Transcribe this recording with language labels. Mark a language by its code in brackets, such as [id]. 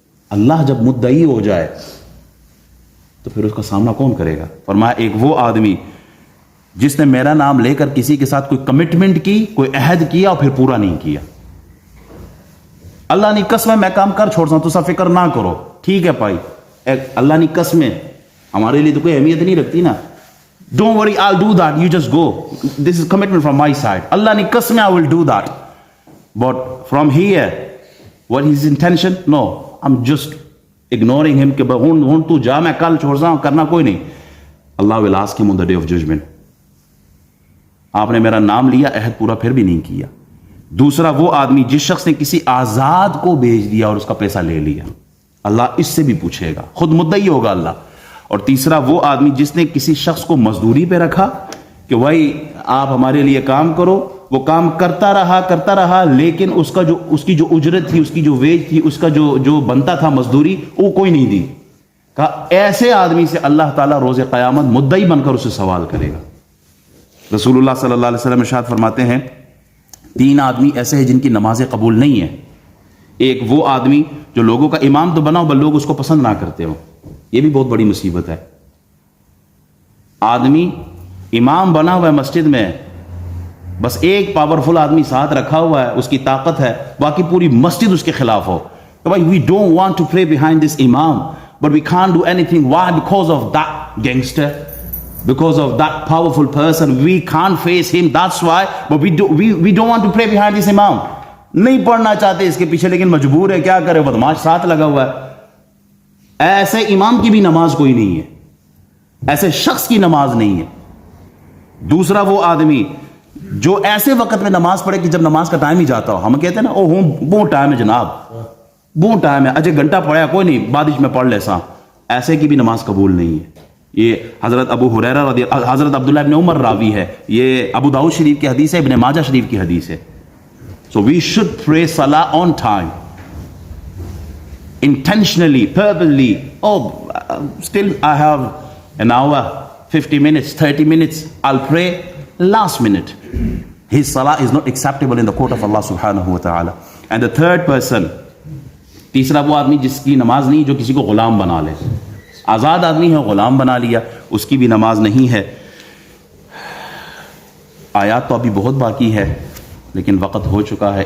[ur] اللہ جب مدعی ہو جائے تو پھر اس کا سامنا کون کرے گا؟ فرمایا ایک وہ آدمی جس نے میرا نام لے کر کسی کے ساتھ کوئی کمٹمنٹ کی, کوئی عہد کیا اور پھر پورا نہیں کیا. اللہ نے قسم میں کام کر چھوڑتا ہوں, تو سب فکر نہ کرو, ٹھیک ہے بھائی, اللہ نے قسم ہمارے لیے تو کوئی اہمیت نہیں رکھتی نا. [en] Don't worry, I'll do that. You just go. This is commitment from my side. [ur] Allah ne qasam, [en] I will do that. But from here, what is his intention? No, I'm just ignoring him. [ur] کہ ہوں تو جا, میں کل چھوڑ رہا ہوں, کرنا کوئی نہیں. [en] Allah will ask him on the day of judgment. [ur] آپ نے میرا نام لیا, عہد پورا پھر بھی نہیں کیا. دوسرا وہ آدمی جس شخص نے کسی آزاد کو بیچ دیا اور اس کا پیسہ لے لیا, اللہ اس سے بھی پوچھے گا, خود مدعی ہوگا اللہ. اور تیسرا وہ آدمی جس نے کسی شخص کو مزدوری پہ رکھا کہ بھائی آپ ہمارے لیے کام کرو, وہ کام کرتا رہا لیکن اس کی جو اجرت تھی, اس کی جو ویج تھی, اس کا جو بنتا تھا مزدوری, وہ کوئی نہیں دی. کہا ایسے آدمی سے اللہ تعالیٰ روز قیامت مدعی بن کر اسے سوال کرے گا. رسول اللہ صلی اللہ علیہ وسلم ارشاد فرماتے ہیں 3 آدمی ایسے ہیں جن کی نمازیں قبول نہیں ہیں. ایک وہ آدمی جو لوگوں کا امام تو بنا ہو بل لوگ اس کو پسند نہ کرتے ہو, یہ بھی بہت بڑی مصیبت ہے. آدمی امام بنا ہوا ہے مسجد میں, بس ایک پاورفل آدمی ساتھ رکھا ہوا ہے, اس کی طاقت ہے, باقی پوری مسجد اس کے خلاف ہو. کہ بھائی [en] we don't want to pray behind this imam but we can't do anything. Why? Because of that gangster, because of that powerful person, we can't face him, that's why. But we don't want to pray behind this imam. [ur] نہیں پڑھنا چاہتے اس کے پیچھے, لیکن مجبور ہے, کیا کرے, بدماش ساتھ لگا ہوا ہے. ایسے امام کی بھی نماز کوئی نہیں ہے, ایسے شخص کی نماز نہیں ہے. دوسرا وہ آدمی جو ایسے وقت میں نماز پڑھے کہ جب نماز کا ٹائم ہی جاتا ہو, ہم کہتے ہیں نا وہ ٹائم ہے جناب, وہ ٹائم ہے اجے گھنٹہ پڑھا کوئی نہیں بارش میں پڑھ لیسا, ایسے کی بھی نماز قبول نہیں ہے. یہ حضرت ابو ہریرہ حضرت عبداللہ ابن عمر راوی ہے, یہ ابو داؤد شریف کی حدیث ہے, ابن ماجہ شریف کی حدیث ہے. [en] So we should pray salah on time, intentionally, purposely. Still I have an hour, 50 minutes, 30 minutes, I'll pray last minute. His salah is not acceptable in the court of Allah subhanahu wa ta'ala. And the third person, [ur] تیسرا وہ آدمی جس کی نماز نہیں جو کسی کو غلام بنا لے, آزاد آدمی ہے غلام بنا لیا, اس کی بھی نماز نہیں ہے. آیات تو ابھی بہت باقی ہے لیکن وقت ہو چکا ہے.